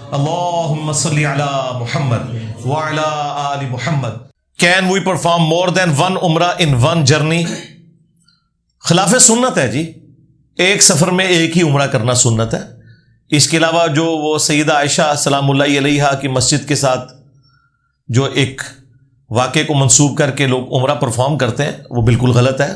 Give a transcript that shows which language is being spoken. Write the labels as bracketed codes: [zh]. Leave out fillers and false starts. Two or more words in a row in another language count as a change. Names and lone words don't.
[ar] اللهم صل على محمد وعلى آل محمد. [en] Can we perform more than one umrah in one journey? [ur] خلاف سنت ہے جی، ایک سفر میں ایک ہی عمرہ کرنا سنت ہے. اس کے علاوہ جو وہ سیدہ عائشہ [ar] سلام اللہ علیہا [ur] کی مسجد کے ساتھ جو ایک واقعے کو منسوب کر کے لوگ عمرہ پرفارم کرتے ہیں وہ بالکل غلط ہے.